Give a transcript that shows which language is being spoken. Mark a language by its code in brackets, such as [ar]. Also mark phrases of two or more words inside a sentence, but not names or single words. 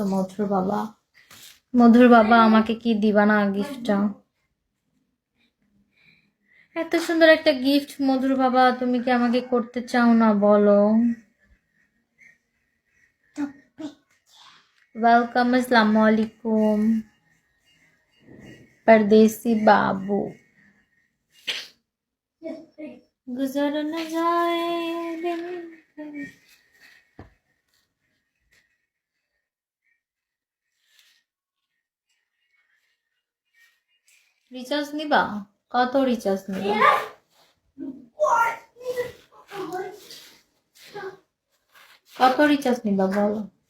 [bn] মধুর বাবা, মধুর বাবা, আমাকে কি দিবা না গিফটটা? এত সুন্দর একটা গিফট মধুর বাবা, তুমি কি আমাকে করতে চাও না বলো? [hi] ওয়েলকাম, [ar] السلام عليكم [hi] परदेसी बाबू। गुजर न जाए दिन कभी। [bn] রিচার্জ নিবা? কত রিচার্জ নিবা? কত রিচার্জ নিবা বলো?